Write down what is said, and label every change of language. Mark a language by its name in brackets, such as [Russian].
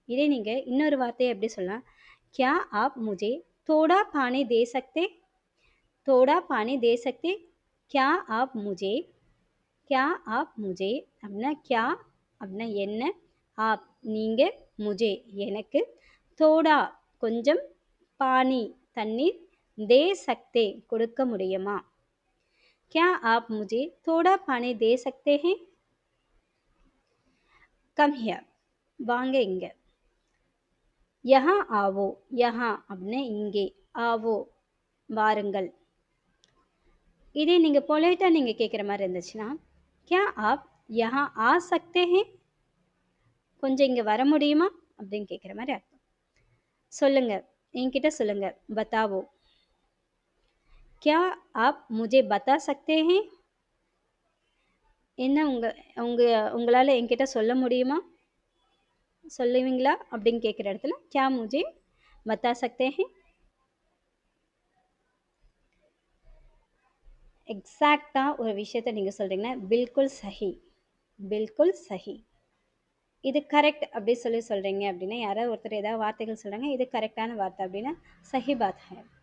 [Tamil] இதே நீங்கள் இன்னொரு வார்த்தையை எப்படி சொல்லலாம், [Hindi] क्या आप मुझे थोड़ा पानी दे सकते, थोड़ा पानी दे सकते, क्या आप मुझे, क्या आप मुझे அப்படின்னா क्या அப்படின்னா என்ன, ஆப் நீங்கள், முஜே எனக்கு, தோடா கொஞ்சம், பானி தண்ணீர், தே சக்தே [Tamil] கொடுக்க முடியுமா. [Hindi] क्या आप मुझे थोड़ा पानी दे सकते हैं. [English] come here, [Tamil] வாங்க இங்கே. [Hindi] யஹா ஆவோ, [Tamil] யஹா அப்படின்னா இங்கே, ஆவோ வாருங்கள். இதே நீங்கள் பொலைட்டாக நீங்கள் கேட்குற மாதிரி இருந்துச்சுன்னா [Hindi] क्या आप यहाँ आ सकते हैं, [Tamil] கொஞ்சம் இங்கே வர முடியுமா அப்படின்னு கேட்குற மாதிரி அர்த்தம். சொல்லுங்க, என்கிட்ட சொல்லுங்க, பத்தாவோ. [Hindi] क्या आप मुझे बता सकते हैं, [Tamil] என்ன உங்களால் என்கிட்ட சொல்ல முடியுமா, சொல்லுவீங்களா அப்படின்னு கேட்குற இடத்துல [Hindi] क्या मुझे बता सकते हैं. [Tamil] எக்ஸாக்டாக ஒரு விஷயத்த நீங்கள் சொல்கிறீங்கன்னா [Hindi] பில்குல் சஹி, பில்குல் சஹி, [Tamil] இது கரெக்ட் அப்படி சொல்கிறீங்க அப்படின்னா யாராவது ஒருத்தர் ஏதாவது வார்த்தைகள் சொல்கிறாங்க இது கரெக்டான வார்த்தை அப்படின்னா [Hindi] சஹி பாத் ஹை.